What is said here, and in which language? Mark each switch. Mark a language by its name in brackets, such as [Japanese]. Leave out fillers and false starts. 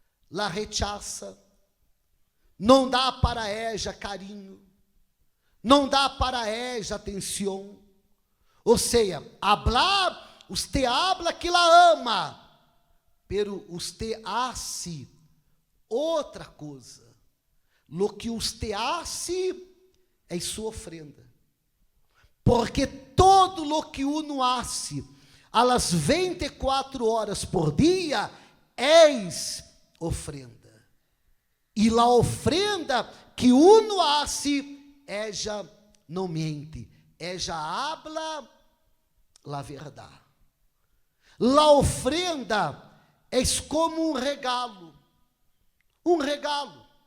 [Spanish] La [Portuguese] rechaça, não dá para ela carinho, não dá para ela atenção. Ou seja, [Spanish] hablar, você habla que la ama, pero você hace [Portuguese] outra coisa. [Spanish] Lo que você hace [Portuguese] é sua [Spanish] ofrenda. Porque todo lo que uno hace a las 24 horas por dia é ofrenda. [Portuguese] E a [Spanish] ofrenda que uno hace, ella [Portuguese] não mente, [Spanish] ella habla la verdade. [Portuguese] A ofrenda é como um [Spanish] regalo. um regalo.